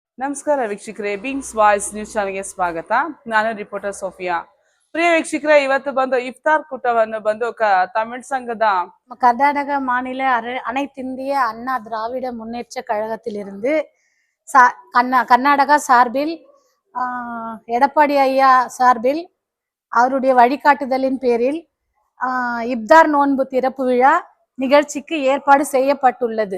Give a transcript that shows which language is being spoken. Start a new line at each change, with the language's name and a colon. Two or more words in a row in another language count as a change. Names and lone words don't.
Kannada: ನಮಸ್ಕಾರ ವೀಕ್ಷಕರೇ, ಬಿಂಗ್ಸ್ ವಾಯ್ಸ್ ನ್ಯೂಸ್ ಚಾನೆಲ್ಗೆ ಸ್ವಾಗತ. ನಾನು ರಿಪೋರ್ಟರ್ ಸೋಫಿಯಾ. ಪ್ರಿಯ ವೀಕ್ಷಕರೇ, ಇವತ್ತು ಬಂದು ಇಫ್ತಾರ್ ಕೂಟವನ್ನು ಬಂದು தமிழ் ಸಂಘದ
Tamil: கர்நாடக மாநில அனைத்திந்திய அண்ணா திராவிட முன்னேற்ற கழகத்திலிருந்து கர்நாடகா சார்பில் எடப்பாடி ஐயா சார்பில் அவருடைய வழிகாட்டுதலின் பேரில் இப்தார் நோன்பு திறப்பு விழா நிகழ்ச்சிக்கு ஏற்பாடு செய்யப்பட்டுள்ளது.